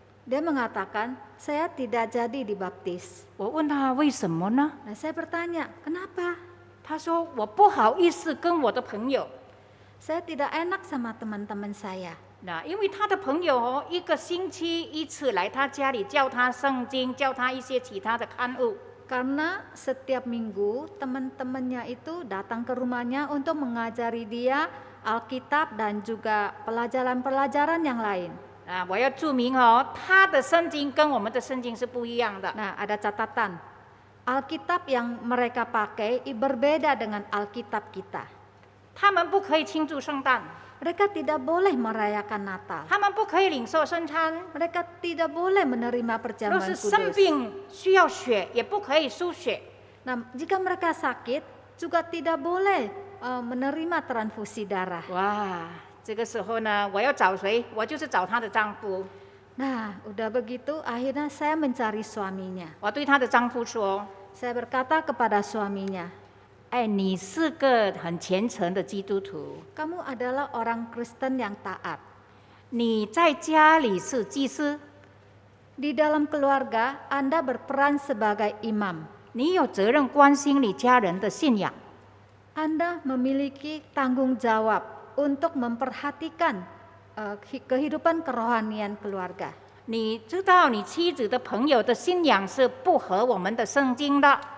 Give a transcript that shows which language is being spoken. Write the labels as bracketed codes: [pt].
[id] Dia mengatakan, saya tidak jadi dibaptis. [zh] 我问她为什么呢？ [id] Nah, saya bertanya, kenapa? [zh] 她说我不好意思跟我的朋友。 [id] Saya tidak enak sama teman-teman saya. [zh] 那因为她的朋友哦，一个星期一次来她家里教她圣经，教她一些其他的刊物。 [id] Karena setiap minggu teman-temannya itu datang ke rumahnya untuk mengajari dia Alkitab dan juga pelajaran-pelajaran yang lain. [zh] 啊，我要注明哦，她的圣经跟我们的圣经是不一样的。 [id] Nah, ada catatan. Alkitab yang mereka pakai berbeda dengan Alkitab kita. [zh] 他们不可以庆祝圣诞， [id] Mereka tidak boleh merayakan Natal. [zh] 他们不可以领受圣餐。 [id] Mereka tidak boleh menerima [zh] 若 [id] perjamuan [zh] 是生 [id] kudus. [zh] 病需要血，也不可以输血。 [id] Nah, jika mereka sakit juga tidak boleh menerima transfusi darah. [zh] 哇，这个时候呢，我要找谁？我就是找她的丈夫。 [id] Nah, udah begitu akhirnya saya mencari suaminya. [zh] 我对她的丈夫说 [id] Saya berkata kepada suaminya, [zh] 哎，你是个很虔诚的基督徒， [id] kamu adalah orang Kristen yang taat. [zh] 你在家里是祭司， [id] Di dalam keluarga, Anda berperan sebagai imam. [zh] 你有责任关心你家人的信仰。 [id] Anda memiliki tanggung jawab untuk memperhatikan kehidupan kerohanian keluarga. [zh] 你知道你妻子的朋友的信仰是不合我们的圣经的，